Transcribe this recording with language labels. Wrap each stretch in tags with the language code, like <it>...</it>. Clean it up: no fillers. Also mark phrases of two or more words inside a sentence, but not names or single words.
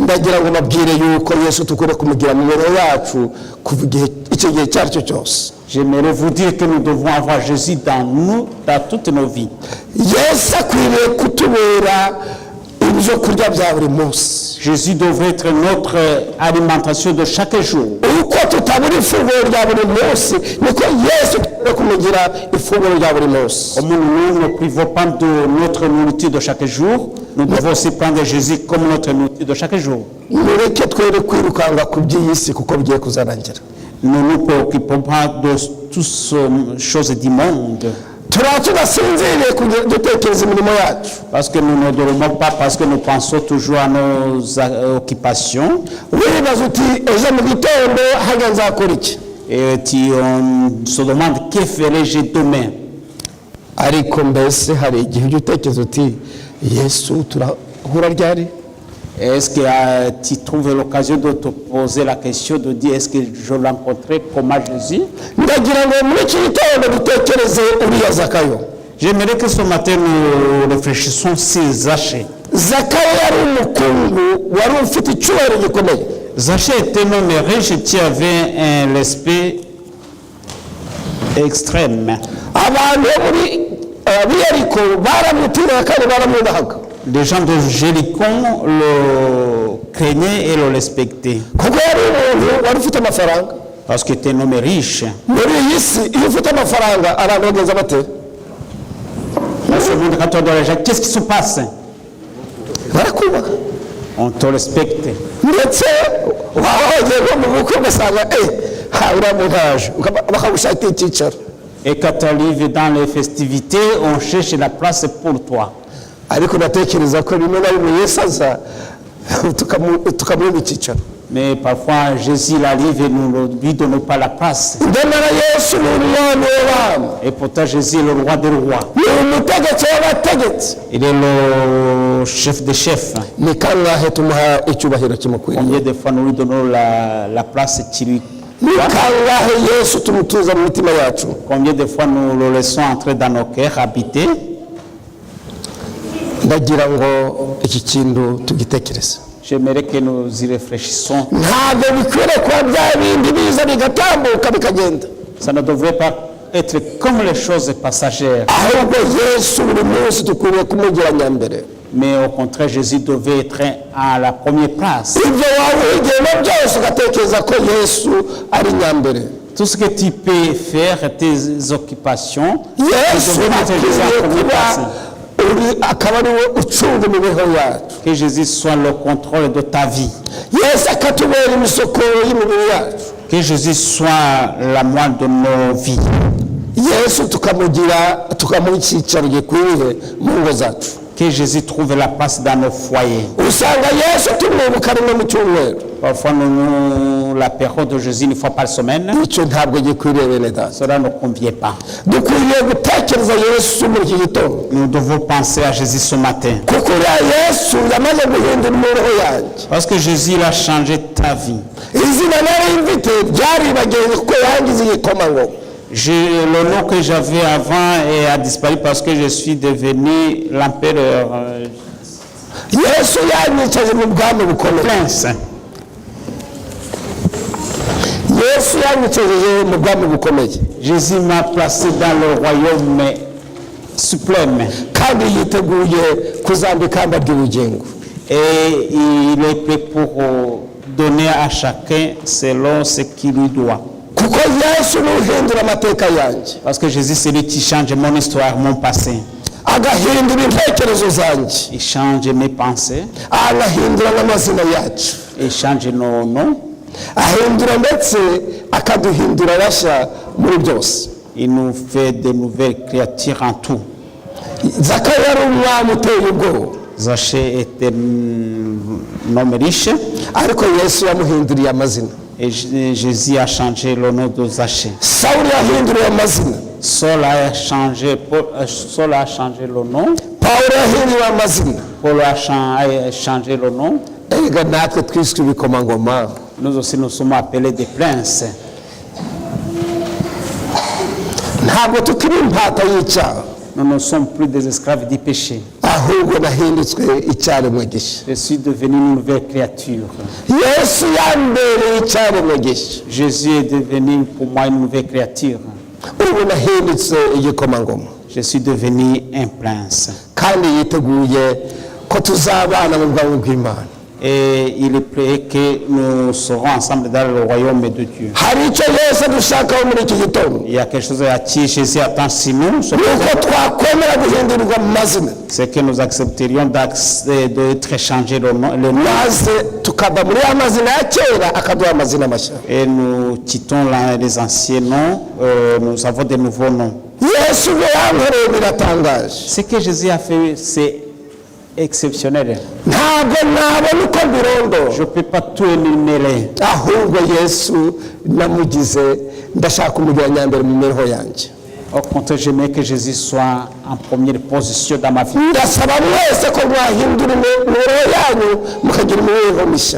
<fr>J'aimerais vous dire que nous devons avoir Jésus dans nous, dans toutes nos vies. Jésus devrait être notre alimentation de chaque jour.</fr> <rw>no kumugira ifunguro rya buri munsi.</rw> <fr>Comme nous ne privons pas de notre nourriture de chaque jour, nous devons aussi prendre Jésus comme notre nourriture de chaque jour.</fr> <rw>Mureke twere kwirukanga ku by'iyi si kuko bigiye kuzarangira.</rw> <fr>Nous ne nous préoccupons pas de toutes ces choses du monde.</fr> <rw>Tudasinziriye dutekereza imirimo yacu.</rw> <fr>Parce que nous ne dormons pas, parce que nous pensons toujours à nos occupations.</fr> <rw>Wibaza uti ejo mu gitondo hajya nzakora iki?</rw> <fr>Et on se demande que ferai-je demain.</fr> <rw>Ariko mbese hari igihe ujya utekereza uti Yesu turahura ryari?</rw> <fr>Est-ce que tu trouves l'occasion de te poser la question de dire est-ce que je rencontrerai comment Jésus?</fr> <rw>Ndagira ngo muri iki gitondo dutekereze uriya Zakayo.</rw> <fr>J'aimerais que ce matin nous réfléchissions sur Zachée.</fr> <rw>Zakayo yari umukungu wari ufite icyubahiro gikomeye.</rw> <fr>Zachée était un homme riche qui avait un respect extrême.</fr> <rw>Abantu bo muri Yeriko baramutira kandi baramwubahaga.</rw> <fr>Les gens de Jéricho le craignaient et le respectaient.</fr> <rw>Kuko yari umuntu wari ufite amafaranga.</rw> <fr>Parce qu'il était un homme riche.</fr> <rw>Muri iyi si iyo ufite amafaranga abantu bagenza bate?</rw> <fr>Dans ce monde, quand on doit les gens, qu'est-ce qui se passe?</fr> <rw>Barakubaha.</rw> <fr>On te respecte.</fr> <rw>Ndetse wahoze ngo mu bukwe ugasanga uramuhaje bakagushakira icyicaro.</rw> <fr>Et quand tu arrives dans les festivités, on cherche la place pour toi.</fr> <rw>Ariko natekereza ko rimwe na rimwe Yesu aza tukamuha icyicaro.</rw> <fr>Mais parfois Jésus arrive et nous ne lui donnons pas la place.</fr> <rw>Ndemera Yesu ni umwami w'abami.</rw> <fr>Et pourtant Jésus est le roi des rois.</fr> <rw>Ni umutegetsi w'abategetsi.</rw> <fr>Il est le chef des chefs.</fr> <rw>Ni kangahe tumuha icyubahiro kimukwiriye?</rw> <fr>Combien de fois nous lui donnons la place qui lui</fr> <rw>Ni kangahe Yesu tumutuza mu mitima yacu?</rw> <fr>Combien de fois nous le laissons entrer dans nos cœurs, habiter?</fr> <rw>Ndagira ngo iki kintu tugitekereze.</rw> <fr>J'aimerais que nous y réfléchissons.</fr> <rw>Ntabwo bikwiriye kuba bya bindi biza bigatambuka bikagenda.</rw> <fr>Ça ne devrait pas être comme les choses passagères.</fr> <rw>Ahubwo Yesu buri munsi dukwiriye kumugira nyambere.</rw> <fr>Mais au contraire, Jésus devait être à la première place.</fr> <rw>Ibyo waba uhigiyemo byose ugatekereza ko Yesu ari nyambere.</rw> <fr>Tout ce que tu peux faire, tes occupations,</fr> <rw>Yesu akwiriye kuba akaba ari we ucunga imibereho yacu.</rw> <fr>que Jésus soit le contrôle de ta vie.</fr> <rw>Yesu akatubera imisokoro y'imibiri yacu.</rw> <fr>Que Jésus soit la moelle de nos vies.</fr> <rw>Yesu tukamuha icyicaro gikwiriye mu ngo zacu.</rw> <fr>Que Jésus trouve la place dans nos foyers.</fr> <rw>Usanga Yesu tumwibuka rimwe mu cyumweru.</rw> <fr>Parfois, la période de Jésus une fois par semaine,</fr> <rw>Icyo ntabwo gikwiriye bene data.</rw> <fr>cela ne convient pas.</fr> <rw>Dukwiriye gutekereza Yesu muri iki gitondo.</rw> <fr>Nous devons penser à Jésus ce matin.</fr> <rw>Kuko uriya Yesu yamaze guhindura imibereho yanjye.</rw> <fr>Parce que Jésus il a changé ta vie.</fr> <rw>Izina nari mfite ryaribagiwe kuko yangize igikomangoma.</rw> <fr>Le nom que j'avais avant a disparu parce que je suis devenu l'empereur.</fr> <rw>Yesu yanyicaje mu bwami bukomeye.</rw> <fr>Prince.</fr> <rw>Yesu yanyicaje mu bwami bukomeye.</rw> <fr>Jésus m'a placé dans le royaume suprême.</fr> <rw>Kandi yiteguye kuzambika ikamba ry'ubugingo.</rw> <fr>Et il est prêt pour donner à chacun selon ce qu'il lui doit.</fr> <rw>Kuko Yesu nuhindura amateka yanjye.</rw> <fr>Parce que Jésus c'est lui qui change mon histoire, mon passé.</fr> <rw>Agahindura intekerezo zanjye.</rw> <fr>Il change mes pensées.</fr> <rw>Agahindura n'amazina yacu.</rw> <fr>Il change nos noms.</fr> <rw>Ahindura ndetse akaduhindura bashya muri byose.</rw> <fr>Il nous fait de nouvelles créatures en tout.</fr> <rw>Zakayo yari umwami uteye ubwoba.</rw> <fr>Zachée était un homme riche.</fr> <rw>Ariko Yesu yamuhinduriye amazina.</rw> <fr>Et Jésus a changé le nom de Zachée.</fr> <rw>Sawuli yahinduriye amazina.</rw> <fr>Saul a changé le nom.</fr> <rw>Pawulo yahinduriye amazina.</rw> <fr>Paul a changé le nom.</fr> <rw>Ega natwe twiswe ibikomangoma.</rw> <fr>Nous aussi nous sommes appelés des princes.</fr> <rw>Ntabwo tukiri impata y'icyaha.</rw> <fr>Nous ne sommes plus des esclaves du péché.</fr> <rw>Ahubwo nahinditswe icyaremwe gishya.</rw> <fr>Je suis devenu une nouvelle créature.</fr> <rw>Yesu yambereye icyaremwe gishya.</rw> <fr>Jésus est devenu pour moi une nouvelle créature.</fr> <rw>Ubu nahindutse igikomangoma.</rw> <fr>Je suis devenu un prince.</fr> <rw>Kandi yiteguye ko tuzabana mu bwami bw'Imana.</rw> <fr>Et il est prêt que nous serons ensemble dans le royaume de Dieu.</fr> <rw>hari icyo yesu dushakaho muri iki gitondo,</rw> <fr>Il y a quelque chose à qui Jésus attend si nous,</fr> <rw>nuko twakwemera guhindurirwa mu mazina,</rw> <fr>c'est que nous accepterions d'être changés le nom,</fr> <rw>maze tukava muri ya mazina ya kera akaduha amazina mashya.</rw> <fr>et nous quittons les anciens noms, nous avons de nouveaux noms.</fr> <rw>yesu we yankoreye biratangaje,</rw> <fr>Ce que Jésus a fait, c'est exceptionnel.</fr> <rw>ntabwo nabona uko mbirondora,</rw> <fr>Je ne peux pas tout énumérer.</fr> <rw>ahubwo yesu namugize ndashaka kumugira nyambere mu mibereho yanjye.</rw> <fr>Au contraire, j'aimerais que Jésus soit en première position dans ma vie.</fr> <rw>ndasaba mwese ko mwahindura imibereho yanyu mukagira imibereho mishya.</rw>